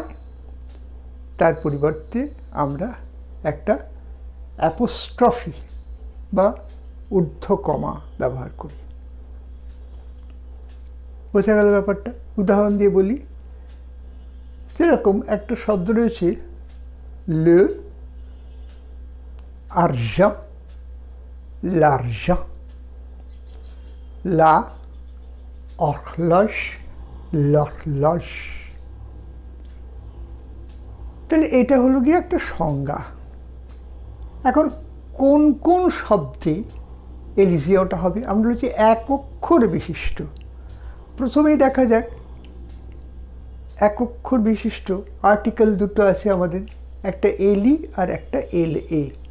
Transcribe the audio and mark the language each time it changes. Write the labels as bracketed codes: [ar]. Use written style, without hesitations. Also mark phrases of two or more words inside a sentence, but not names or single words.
[bn] তার পরিবর্তে আমরা একটা অ্যাপোস্ট্রফি বা ঊর্ধ্বকমা ব্যবহার করি। বোঝা গেল ব্যাপারটা? উদাহরণ দিয়ে বলি, যেরকম একটা শব্দ রয়েছে [fr] le argent, l'argent, la horloge, l'horloge। [bn] তাহলে এটা হলো গিয়ে একটা সংজ্ঞা। এখন কোন কোন শব্দে এলিজিয়নটা হবে আমরা বলছি এক অক্ষর বিশিষ্ট। প্রথমেই দেখা যাক, এক অক্ষর বিশিষ্ট আর্টিকেল দুটো আছে আমাদের, একটা এলি আর একটা এল এ।